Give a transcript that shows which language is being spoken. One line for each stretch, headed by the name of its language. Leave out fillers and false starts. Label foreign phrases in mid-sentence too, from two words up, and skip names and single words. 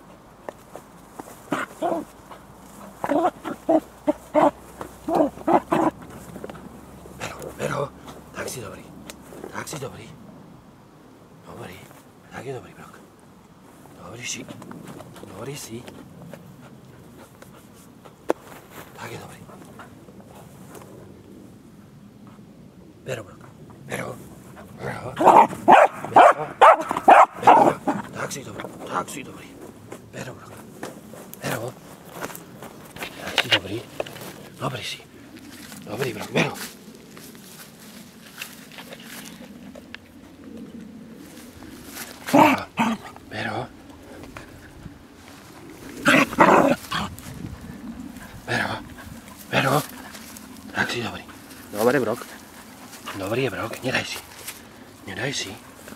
Slovak: Bero, tak si dobrý. Tak si dobrý. Dobrý, tak je dobrý, Brok. Dobrý si. Dobrý si. Tak je dobrý. Bero, Brok. Bero. Bero. Bero. Bero. Tak si dobrý. Tak si dobrý. Bero, Brok. Bero. Tak si dobrý. Dobrý si. Dobrý, Brok. Bero. Bero. Bero. Bero. Tak si dobrý. Dobre, Brok. Dobrý je, Brok. Nedaj si. Nedaj si.